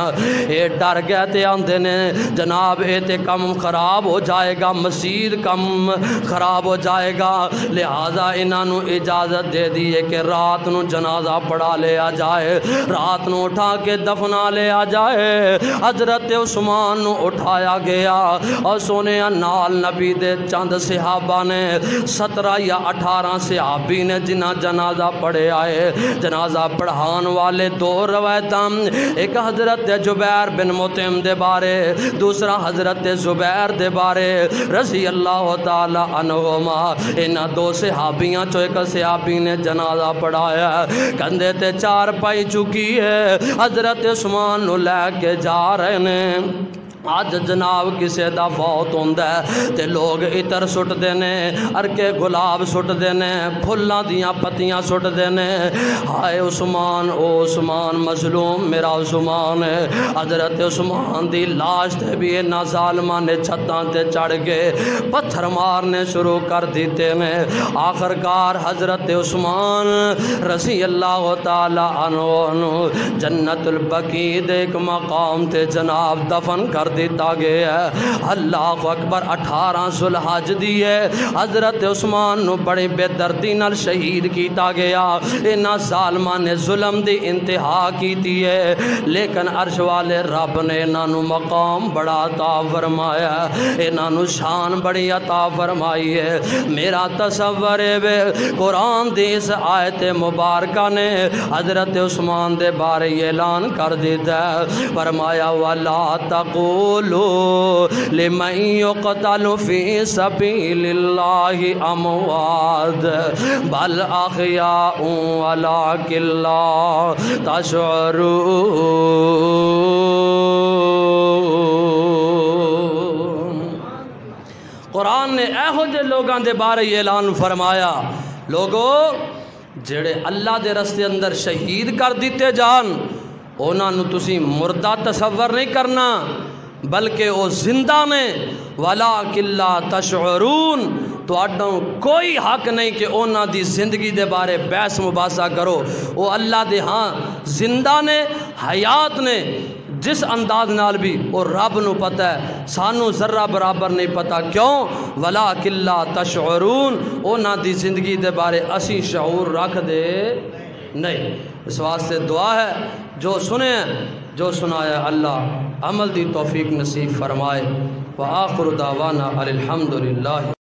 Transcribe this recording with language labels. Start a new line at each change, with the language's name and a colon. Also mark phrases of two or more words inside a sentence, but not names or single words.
Punjabi: اے ڈر گئے تے آندے نے جناب اے تے کم خراب ہو جائے گا مزید کم خراب ہو جائے گا لہذا انہاں نو اجازت دے دیئے کہ رات نو جنازہ پڑھا لیا جائے رات نو اٹھا کے دفنا لیا جائے. حضرت عثمان نو اٹھایا گیا اور سونے نال نبی دے چند صحابہ نے 17 یا 18 صحابی نے جنہ جنازہ پڑھے آئے. جنازہ پڑھان والے دو روایتاں ایک حضرت جبیر بن مطعم دے بارے دوسرا حضرت زبیر دے بارے
Arabic: رضی اللہ تعالی عنہما.
Punjabi: انہاں دو صحابیاں چو ایک صحابی نے جنازہ پڑھایا کندھے تے چار پائی چکی ہے حضرت عثمان نو لے کے جا رہے نے. آج جناب کسے دا فوت ہوندہ ہے تے لوگ عطر سٹ دینے ارکے گلاب سٹ دینے پھلاں دیاں پتیاں سٹ دینے ہائے عثمان او عثمان مظلوم میرا عثمان ہے. حضرت عثمان دی لاش تے بھی انہاں ظالماں نے چھتاں تے چڑھ کے پتھر مارنے شروع کر دیتے نے. آخرکار حضرت عثمان
Arabic: رضی اللہ تعالی عنہ
Punjabi: جنت البقیع دے ایک مقام تے جناب دفن کر دیتا گیا ہے.
Arabic: اللہ اکبر
Punjabi: 18 ذوالحج دی ہے حضرت عثمان نو بڑے بے دردی نال شہید کیتا گیا. انہاں ظالماں نے ظلم دی انتہا کیتی ہے لیکن عرش والے رب نے انہاں نو مقام بڑا عطا فرمایا انہاں نو شان بڑی عطا فرمائی ہے. میرا تصور ہے قرآن دی اس آیت مبارکہ نے حضرت عثمان دے بارے اعلان کر دیتا ہے فرمایا
Arabic: وَلَا تَقُولُوا لِمَنْ يُقْتَلُ فِي سَبِيلِ اللَّهِ أَمْوَاتٌ بَلْ أَحْيَاءٌ وَلَكِنْ لَا تَشْعُرُونَ.
Punjabi: قرآن نے ایہو جے لوگاں دے بارے اعلان فرمایا لوگو جڑے اللہ دے رستے اندر شہید کر دیتے جان اونا نو تسی مردہ تصور نہیں کرنا بلکہ او زندہ نے
Arabic: وَلَكِنْ لَا تَشْعُرُونَ.
Punjabi: تو اڈوں کوئی حق نہیں کہ اونا دی زندگی دے بارے بحث مباحثہ کرو. او اللہ دے ہاں زندہ نے حیات نے جس انداز نال بھی وہ رب نو پتہ ہے سانو ذرہ برابر نہیں پتہ کیوں
Arabic: وَلَكِنْ لَا تَشْعُرُونَ.
Punjabi: اونا دی زندگی دے بارے اسی شعور رکھ دے نہیں. اس واسطے دعا ہے جو سنے جو سنایا اللہ عمل دی توفیق نصیب فرمائے.
Arabic: وآخر دعوانا الحمدللہ.